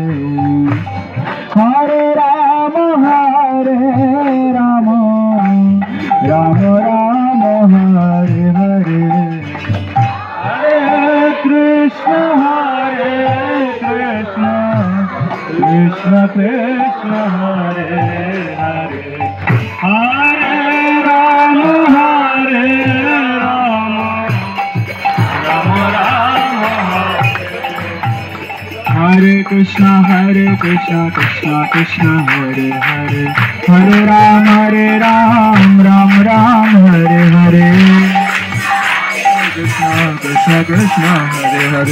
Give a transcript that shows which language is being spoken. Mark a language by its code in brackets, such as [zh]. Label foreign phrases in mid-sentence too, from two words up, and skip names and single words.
[sa] হরে রাম রাম রাম হরে হরে হরে কৃষ্ণ কৃষ্ণ কৃষ্ণ কৃষ্ণ হরে হরে হরে রাম রাম রাম हरे कृष्णा कृष्ण कृष्ण हरे हरे हरे राम राम राम हरे हरे कृष्णा कृष्ण कृष्ण हरे हरे